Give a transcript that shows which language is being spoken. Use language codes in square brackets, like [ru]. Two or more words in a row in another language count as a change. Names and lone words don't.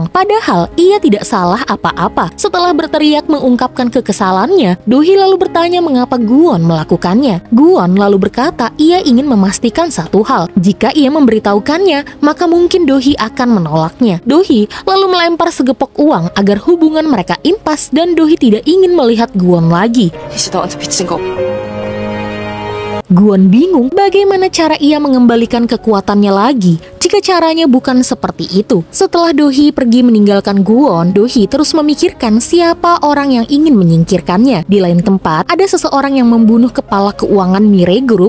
[id] Padahal ia tidak salah apa-apa. Setelah berteriak mengungkapkan kekesalannya, Dohee lalu bertanya mengapa Gwon melakukannya. Gwon lalu berkata ia ingin memastikan satu hal. Jika ia memberitahukannya, maka mungkin Dohee akan menolaknya. Dohee lalu melempar segepok uang agar hubungan mereka impas dan Dohee tidak ingin melihat Gwon lagi. [ko] 이제 너한테 빚진 거. [id] Gwon bingung bagaimana cara ia mengembalikan kekuatannya lagi jika caranya bukan seperti itu. Setelah Dohee pergi meninggalkan Gwon, Dohee terus memikirkan siapa orang yang ingin menyingkirkannya. Di lain tempat, ada seseorang yang membunuh kepala keuangan Mirai Group.